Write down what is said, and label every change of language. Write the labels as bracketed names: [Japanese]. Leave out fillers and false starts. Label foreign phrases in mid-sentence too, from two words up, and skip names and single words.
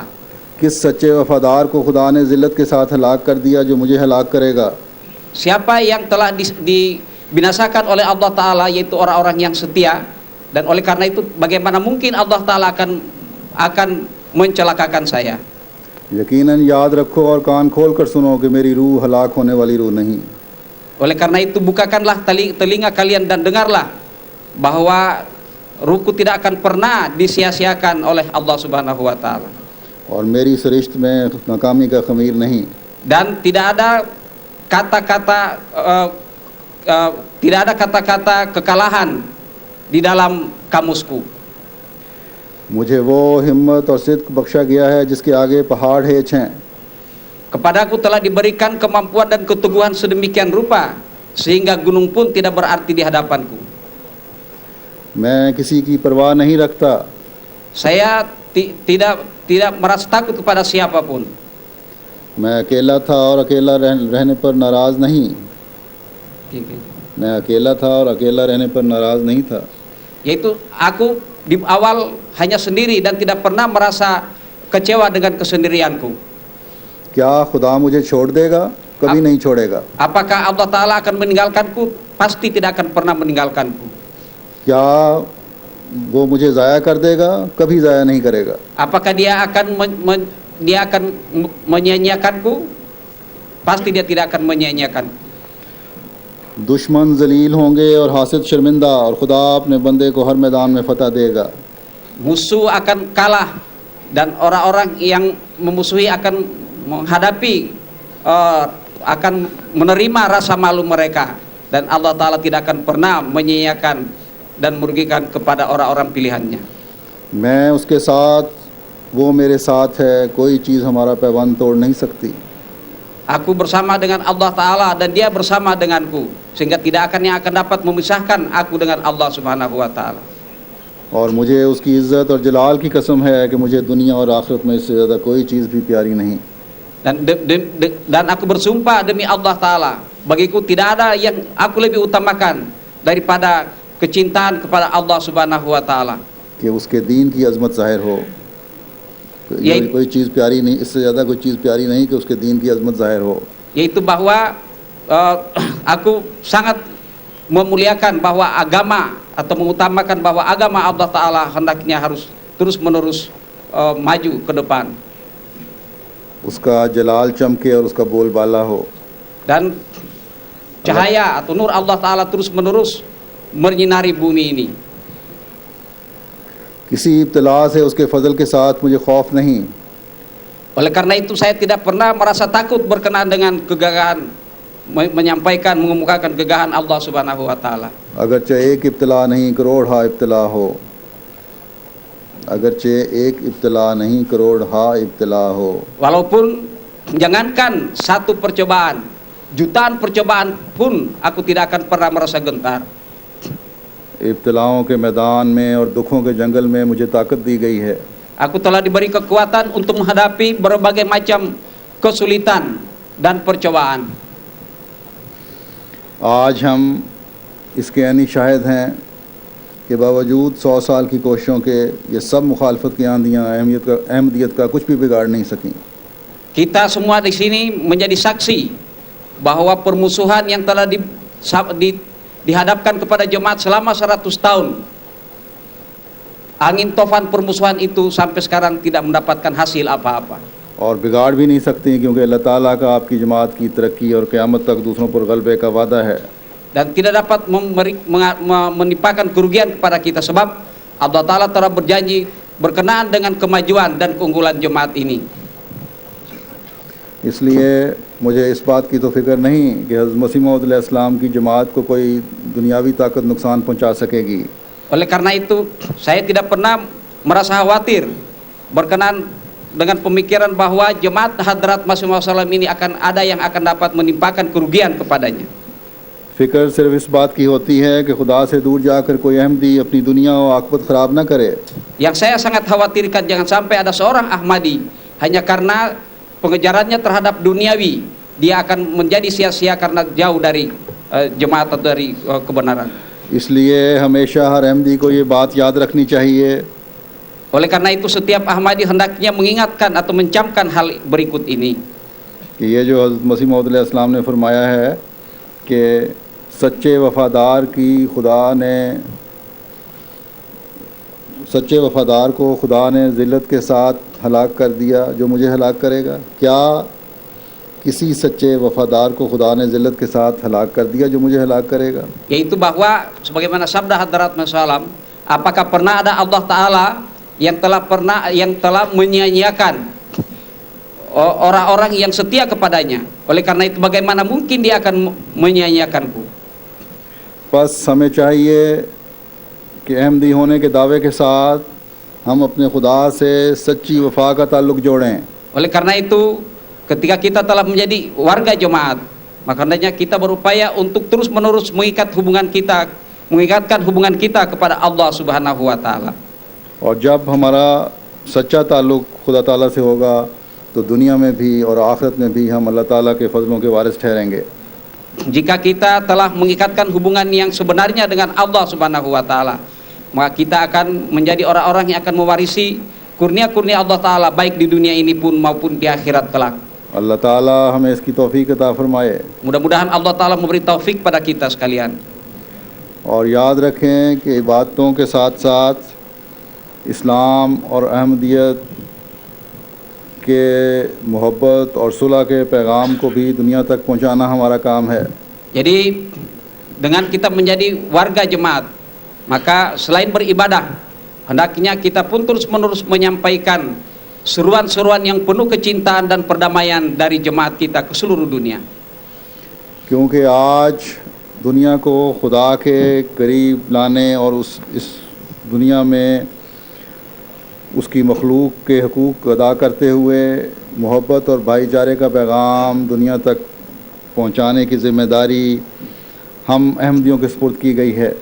[Urdu] کس سچے وفادار کو خدا نے ذلت کے ساتھ ہلاک کر دیا جو مجھے ہلاک کرے گا. [Indonesian] Siapa yang telah dibinasakan oleh Allah Ta'ala, yaitu orang-orang yang setia, dan oleh karena itu bagaimana mungkin Allah Ta'ala akan mencelakakan saya. [Urdu] یقیناً یاد رکھو اور کان کھول کر سنو کہ میری روح ہلاک ہونے والی روح نہیں. [Indonesian] Oleh karena itu bukakanlah telinga kalian dan dengarlah bahwa ruhku tidak akan pernah disia-siakan oleh Allah [Arabic] سبحانه وتعالى. [Urdu] اور میری سرشت میں ناکامی کا خمیر نہیں. [Indonesian] Dan tidak ada kata-kata kekalahan di dalam kamusku. [Urdu] مجھے وہ ہمت اور صدق بخشا گیا ہے جس کے آگے پہاڑ ہیچ ہیں. [Indonesian] Kepadaku telah diberikan kemampuan dan keteguhan sedemikian rupa sehingga gunung pun tidak berarti di hadapanku. [Urdu] میں کسی کی پروا نہیں رکھتا. [Indonesian] Saya tidak merasa takut kepada siapapun. [Urdu] میں اکیلا تھا اور اکیلا رہنے پر ناراض نہیں. میں اکیلا تھا اور اکیلا رہنے پر ناراض نہیں تھا. [Indonesian] Yaitu aku di awal hanya sendiri dan tidak pernah merasa kecewa dengan kesendirianku. [Urdu] کیا خدا مجھے چھوڑ دے گا? کبھی نہیں چھوڑے گا. [Indonesian] Apakah Allah Ta'ala akan meninggalkanku? Pasti tidak akan pernah meninggalkanku. [Urdu] کیا وہ مجھے ضائع کر دے گا? کبھی ضائع نہیں کرے گا. [Indonesian] Apakah dia akan menyia-nyiakanku? Pasti dia tidak akan menyia-nyiakanku. [Urdu] دشمن ذلیل ہوں گے اور حاسد شرمندہ، اور خدا اپنے بندے کو ہر میدان میں فتح دے گا. [Indonesian] Musuh akan kalah dan orang-orang yang memusuhi akan menghadapi, akan menerima rasa malu mereka, dan Allah Ta'ala tidak akan pernah menyia-nyiakan dan merugikan kepada orang-orang pilihannya. [Urdu] میں اس کے ساتھ، وہ میرے ساتھ ہے، کوئی چیز ہمارا پیوند توڑ نہیں سکتی. [Indonesian] Aku bersama dengan Allah Ta'ala dan dia bersama denganku, sehingga tidak akan dapat memisahkan aku dengan Allah [Arabic] سبحانه وتعالى. [Urdu] اور مجھے اس کی عزت اور جلال کی قسم ہے کہ مجھے دنیا اور آخرت میں اس سے زیادہ کوئی چیز بھی پیاری نہیں. [Indonesian] Dan aku bersumpah demi Allah Ta'ala, bagiku tidak ada yang aku lebih utamakan daripada kecintaan kepada Allah [Arabic] سبحانه وتعالى. [Urdu] کہ اس کے دین کی عظمت ظاہر ہو۔ کوئی چیز پیاری نہیں، اس سے زیادہ کوئی چیز پیاری نہیں کہ اس کے دین کی عظمت ظاہر ہو. [Indonesian] Yaitu bahwa aku sangat memuliakan bahwa agama, atau mengutamakan bahwa agama Allah Ta'ala hendaknya harus terus-menerus maju ke depan. [Urdu] اس کا جلال چمکے اور اس کا بول بالا ہو. [Indonesian] Dan cahaya atau nur Allah Ta'ala terus-menerus menyinari bumi ini. [Urdu] کسی ابتلا سے اس کے فضل کے ساتھ مجھے خوف نہیں. [Indonesian] Oleh karena itu saya tidak pernah merasa takut berkenaan dengan kegagahan, menyampaikan, mengemukakan kegagahan Allah [Arabic] سبحانه وتعالى. [Urdu] اگرچہ ایک ابتلا نہیں کروڑ ہا ابتلا ہو، اگرچہ ایک ابتلا نہیں کروڑ ہا ابتلا ہو. [Indonesian] Walaupun jangankan satu percobaan, jutaan percobaan pun aku tidak akan pernah merasa gentar. [Urdu] ابتلاؤں کے میدان میں اور دکھوں کے جنگل میں مجھے طاقت دی گئی ہے. [Indonesian] Aku telah diberi kekuatan untuk menghadapi berbagai macam kesulitan dan percobaan. [Urdu] آج ہم اس کے یعنی شاہد ہیں کہ باوجود 100 سال کی کوششوں کے یہ سب مخالفت کی آندھیاں احمدیت کا کچھ بھی بگاڑ نہیں سکیں. [Indonesian] Kita semua di sini menjadi saksi bahwa permusuhan yang telah dihadapkan kepada jemaat selama 100 tahun, angin tofan permusuhan itu sampai sekarang tidak mendapatkan hasil apa-apa. [Urdu] اور بگاڑ بھی نہیں سکتی کیونکہ اللہ تعالیٰ کا آپ کی جماعت کی ترقی اور قیامت تک دوسروں پر غلبے کا وعدہ ہے. [Indonesian] Dan tidak dapat menimpakan kerugian kepada kita sebab Allah Ta'ala telah berjanji berkenaan dengan kemajuan dan keunggulan jemaat ini. [Urdu] اس لیے مجھے اس بات کی تو فکر نہیں کہ حضرت مسیح موعود علیہ السلام کی جماعت کو کوئی دنیاوی طاقت نقصان پہنچا سکے گی. [Indonesian] Oleh karena itu saya tidak pernah merasa khawatir berkenaan dengan pemikiran bahwa jemaat Hadrat Masih Maud ini akan ada yang akan dapat menimpakan kerugian kepadanya. [Urdu] فکر صرف اس بات کی ہوتی ہے کہ خدا سے دور جا کر کوئی احمدی اپنی دنیا اور عاقبت خراب نہ کرے. [Indonesian] Yang saya sangat khawatirkan jangan sampai ada seorang Ahmadi hanya karena pengejarannya terhadap duniawi dia akan menjadi sia-sia karena jauh dari jemaat atau dari kebenaran. [Urdu] اس لیے ہمیشہ ہر احمدی کو یہ بات یاد رکھنی چاہیے. [Indonesian] Oleh karena itu setiap Ahmadi hendaknya mengingatkan atau mencamkan hal berikut ini. [Urdu] کہ یہ جو حضرت مسیح موعود علیہ السلام نے فرمایا ہے کہ سچے وفادار کو خدا نے ذلت کے ساتھ ہلاک کر دیا جو مجھے ہلاک کرے گا. کیا کسی سچے وفادار کو خدا نے ذلت کے ساتھ ہلاک کر دیا جو مجھے ہلاک کرے گا? [Indonesian] Yaitu bahwa sebagaimana sabda Hadrat Masih, apakah pernah ada Allah Ta'ala yang telah menyia-nyiakan orang-orang yang setia kepadanya? Oleh karena itu bagaimana mungkin dia akan menyia-nyiakanku? [Urdu] بس ہمیں چاہیے کہ احمدی ہونے کے دعوے کے ساتھ ہم اپنے خدا سے سچی وفا کا تعلق جوڑیں. [Indonesian] Oleh karena itu ketika kita telah menjadi warga jemaat, maka hendaknya kita berupaya untuk terus-menerus mengingatkan hubungan kita kepada Allah [Arabic] سبحانه وتعالى. [Urdu] اور جب ہمارا سچا تعلق خدا تعالیٰ سے ہوگا تو دنیا میں بھی اور آخرت میں بھی ہم اللہ تعالیٰ کے فضلوں کے وارث ٹھہریں گے. [Indonesian] Jika kita telah mengikatkan hubungan yang sebenarnya dengan Allah [Arabic] سبحانه وتعالى, [Indonesian] maka kita akan menjadi orang-orang yang akan mewarisi kurnia-kurnia Allah Ta'ala baik di dunia ini pun maupun di akhirat kelak. [Urdu] اللہ تعالیٰ ہمیں اس کی توفیق عطا فرمائے. [Indonesian] Mudah-mudahan Allah Ta'ala memberi taufik pada kita sekalian. [Urdu] اور یاد رکھیں کہ عبادتوں کے ساتھ ساتھ اسلام اور احمدیت کے محبت اور صلح کے پیغام کو بھی دنیا تک پہنچانا ہمارا کام ہے. [Indonesian] Jadi dengan kita menjadi warga jemaat, maka selain beribadah, hendaknya kita pun terus-menerus menyampaikan seruan-seruan yang penuh kecintaan dan perdamaian dari jemaat kita ke seluruh dunia. [Urdu] کیونکہ آج دنیا کو خدا کے قریب لانے اور اس دنیا میں اس کی مخلوق کے حقوق ادا کرتے ہوئے محبت اور بھائی چارے کا پیغام دنیا تک پہنچانے کی ذمہ داری ہم احمدیوں کے سپرد کی گئی ہے.